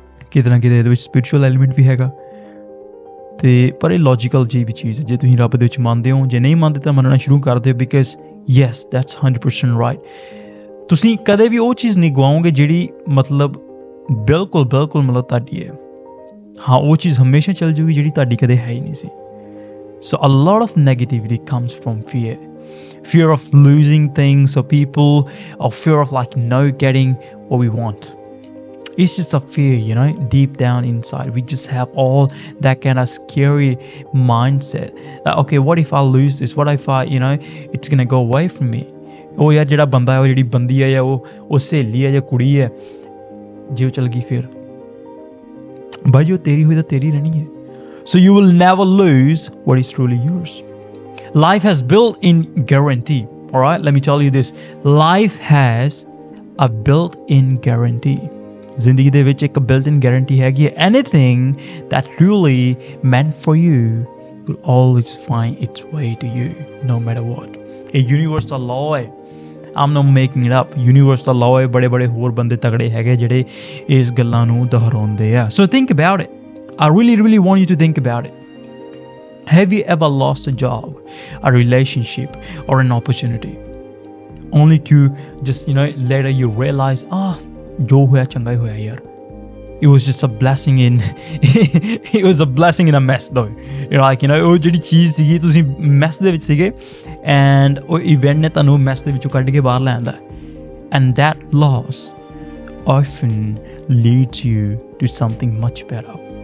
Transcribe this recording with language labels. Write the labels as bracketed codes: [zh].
[pa] ਕਿਤੇ ਨਾ ਕਿਤੇ ਇਹਦੇ ਵਿੱਚ ਸਪਿਰਿਚੁਅਲ ਐਲੀਮੈਂਟ ਵੀ ਹੈਗਾ, ਅਤੇ ਪਰ ਇਹ ਲੌਜੀਕਲ ਜਿਹੀ ਵੀ ਚੀਜ਼ ਹੈ। ਜੇ ਤੁਸੀਂ ਰੱਬ ਦੇ ਵਿੱਚ ਮੰਨਦੇ ਹੋ, ਜੇ ਨਹੀਂ ਮੰਨਦੇ ਤਾਂ ਮੰਨਣਾ ਸ਼ੁਰੂ ਕਰ ਦਿਓ, [en] Because yes that's 100% right. [pa] ਤੁਸੀਂ ਕਦੇ ਵੀ ਉਹ ਚੀਜ਼ ਨਹੀਂ ਗਵਾਓਗੇ ਜਿਹੜੀ ਮਤਲਬ ਬਿਲਕੁਲ ਮਤਲਬ ਤੁਹਾਡੀ ਹੈ। ਹਾਂ, ਉਹ ਚੀਜ਼ ਹਮੇਸ਼ਾ ਚੱਲ ਜੂਗੀ ਜਿਹੜੀ ਤੁਹਾਡੀ ਕਦੇ ਹੈ ਹੀ ਨਹੀਂ ਸੀ। [en] So a lot of negativity comes from fear of losing things or people, or fear of not getting what we want. It's just a fear, deep down inside. We just have all that kind of scary mindset. Like, okay, what if I lose this? What if it's going to go away from me? [pa] ਉਹ ਯਾਰ ਜਿਹੜਾ ਬੰਦਾ ਹੈ, ਉਹ ਜਿਹੜੀ ਬੰਦੀ ਹੈ, ਜਾਂ ਉਹ ਸਹੇਲੀ ਹੈ ਜਾਂ ਕੁੜੀ ਹੈ, ਜੇ ਉਹ ਚਲ ਗਈ ਫਿਰ ਬਾਈ ਜੋ ਤੇਰੀ ਹੋਈ ਤਾਂ ਤੇਰੀ ਰਹਿਣੀ ਹੈ। [en] So you will never lose what is truly yours. Life has built-in guarantee. All right, let me tell you this. Life has a built-in guarantee. [pa] ਜ਼ਿੰਦਗੀ ਦੇ ਵਿੱਚ ਇੱਕ built-in guarantee ਹੈਗੀ ਹੈ। [en] Anything that truly meant for you will always find its way to you, no matter what. A universal law ਹੈ। I'm not making it up. Universal law ਹੈ। [pa] ਬੜੇ ਹੋਰ ਬੰਦੇ ਤਗੜੇ ਹੈਗੇ ਜਿਹੜੇ ਇਸ ਗੱਲਾਂ ਨੂੰ ਦੁਹਰਾਉਂਦੇ ਆ। [en] So think about it. I really want you to think about it. Have you ever lost a job, a relationship, or an opportunity, only to just later you realize, [pa] jo hoya changa hi hoya yaar, [en] it was just a blessing in it was a blessing in a mess though, [pa] ਉਹ ਜਿਹੜੀ ਚੀਜ਼ ਸੀਗੀ ਤੁਸੀਂ mess ਦੇ ਵਿੱਚ ਸੀਗੇ, [en] and [pa] ਉਹ event ਨੇ ਤੁਹਾਨੂੰ ਮੈਸ ਦੇ ਵਿੱਚੋਂ ਕੱਢ ਕੇ ਬਾਹਰ ਲੈ ਆਂਦਾ, [en] and that loss often leads you to something much better.